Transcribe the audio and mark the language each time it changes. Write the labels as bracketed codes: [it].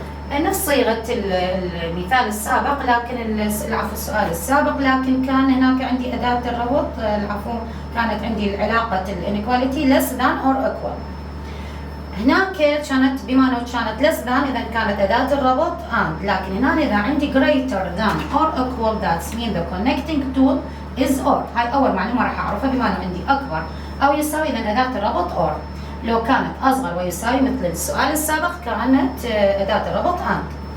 [ar] نفس صيغة المثال السابق، لكن السؤال السابق، لكن كان هناك عندي أداة الربط، كانت عندي علاقة الانيكواليتي [en] less than or equal. [ar] هناك كانت بما انه كانت less than اذا كانت أداة الربط and، لكن هنا اذا عندي [en] greater than or equal that means the connecting tool is or. [ar] هاي أول معلومة راح أعرفها، بما انه عندي أكبر أو يساوي اذا أداة الربط or. لو كانت أصغر ويساوي مثل السؤال السابق كانت أداة الربط and.